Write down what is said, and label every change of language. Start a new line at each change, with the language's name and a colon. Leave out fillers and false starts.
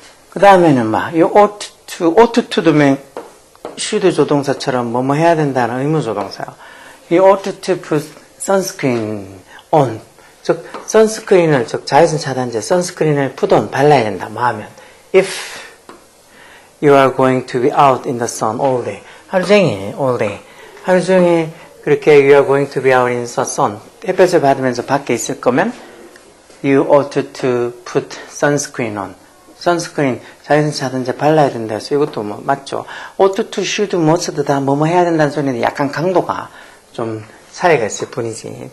Korean: 그 다음에는 막, 이 ought to도 should 조동사처럼 뭐뭐 해야 된다는 의무 조동사요.
English: 이 ought to put sunscreen on.
Korean: 즉, 선스크린을, 즉, 자외선 차단제, 선스크린을 put on, 발라야 된다. 뭐 하면.
English: If you are going to be out in the sun all day.
Korean: 하루 종일, all day. 하루 종일 그렇게
English: you are going to be out in the sun.
Korean: 햇볕을 받으면서 밖에 있을 거면
English: You ought to put sunscreen on.
Korean: 선스크린, 자외선 차단제 발라야 된다 해서 이것도 뭐 맞죠. ought to, should, must 다 뭐뭐 해야 된다는 소리인데 약간 강도가 좀 차이가 있을 뿐이지.